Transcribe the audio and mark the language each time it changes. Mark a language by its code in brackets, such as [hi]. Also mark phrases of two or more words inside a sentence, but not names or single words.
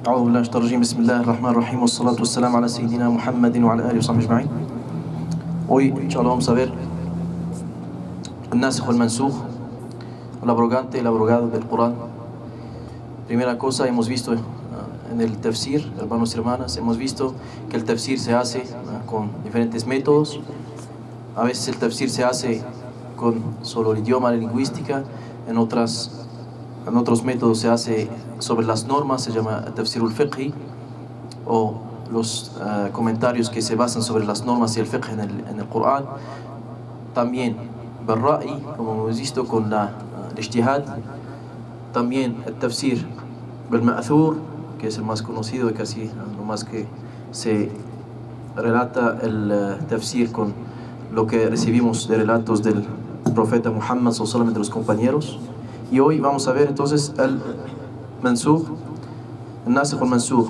[ar] أعوذ بالله من الشيطان الرجيم. بسم الله الرحمن الرحيم والصلاة والسلام على سيدنا محمد وعلى آله وصحبه أجمعين. [es] Hoy, inshallah, vamos a ver el nasikh o el mansukh, el abrogante y el abrogado del Corán. Primera cosa, hemos visto en el tafsir, hermanos y hermanas, hemos visto que el tafsir se hace con diferentes métodos. A veces el tafsir se hace con solo el idioma, la lingüística, en otros métodos se hace sobre las normas, se llama [ar] تفسير الفقهي, [es] o los comentarios que se basan sobre las normas y el fiqh en el Corán. También bil-ra'i, como hemos visto con el ijtihad. También el [ar] تفسير بالمأثور, [es] que es el más conocido y casi lo más que se relata el tafsir con lo que recibimos de relatos del profeta Muhammad sallallahu de los compañeros. Y hoy vamos a ver entonces el mansukh, el nasikh o el mansukh.